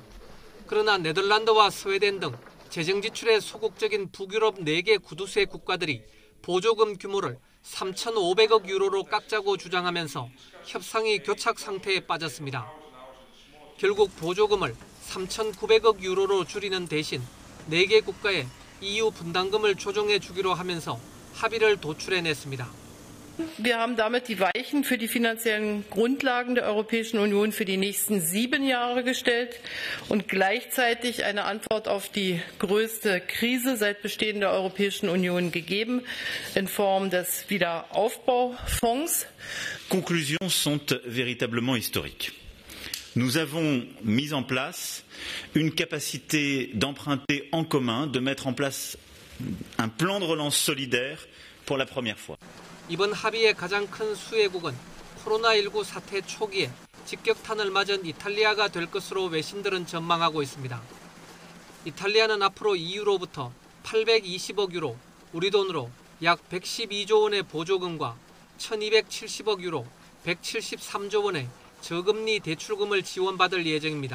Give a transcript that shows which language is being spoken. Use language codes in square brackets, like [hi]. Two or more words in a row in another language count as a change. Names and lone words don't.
[ko] 그러나 네덜란드와 스웨덴 등 재정 지출에 소극적인 북유럽 4개 구두쇠 국가들이 보조금 규모를 3,500억 유로로 깎자고 주장하면서 협상이 교착 상태에 빠졌습니다. 결국 보조금을 3,900억 유로로 줄이는 대신 4개 국가에 EU 분담금을 조정해 주기로 하면서 합의를 도출해냈습니다. [de] Wir haben damit die Weichen für die finanziellen Grundlagen der Europäischen Union für die nächsten 7 Jahre gestellt und gleichzeitig eine Antwort auf die größte Krise seit Bestehen der Europäischen Union gegeben in Form des Wiederaufbaufonds. [fr] Conclusions sont véritablement historiques. Nous avons mis en place une capacité d'emprunter en commun, de mettre en place un plan de relance solidaire pour la première fois. [ko] 이번 합의의 가장 큰 수혜국은 코로나19 사태 초기에 직격탄을 맞은 이탈리아가 될 것으로 외신들은 전망하고 있습니다. 이탈리아는 앞으로 EU로부터 820억 유로, 우리 돈으로 약 112조 원의 보조금과 1,270억 유로, 173조 원의 저금리 대출금을 지원받을 예정입니다.